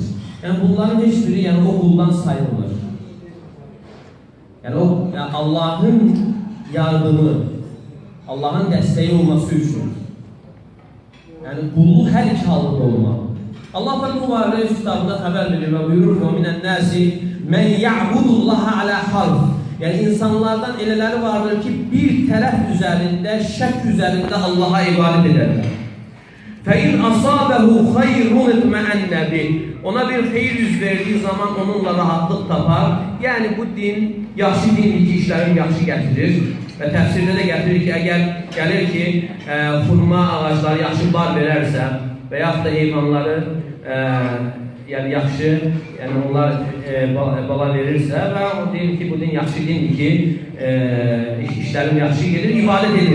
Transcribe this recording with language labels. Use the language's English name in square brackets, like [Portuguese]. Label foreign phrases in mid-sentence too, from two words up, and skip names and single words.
[Azerbaijani] Yəni bunların heç biri o quldan sayılmır. Yəni Allah'ın yardımı, Allah'ın dəstəyi olması üçün. Yəni qulluq hər iki halında olmalı. Allah bu barədə kitabında xəbər verir və buyurur ki, [Arabic] وَمِنَ النَّاسِ مَنْ يَعْبُدُ اللّٰهَ عَلَى حَرْفٍ. [Azerbaijani] Yəni insanlardan elələri vardır ki, bir tərəf üzərində, şək üzərində Allah'a ibadət edərlər. [Arabic] فَاِنْ أَصَابَهُ خَيْرٌ اِطْمَأَنَّ بِهِ. [Azerbaijani] Ona bir xeyir yüz verdiği zaman onunla rahatlıq tapar. Yəni bu din, yaxşı dindir ki, işlərin yaxşı gətirir. və təfsirdə də gətirir ki, əgər gəlir ki, xurma ağacları yaxşı bar verərsə və yaxud da heyvanları yəni yaxşı, yəni onlar bala verirsə və o deyir ki, bu din yaxşı dindir ki, işlərim yaxşı gedir, ibadət edir.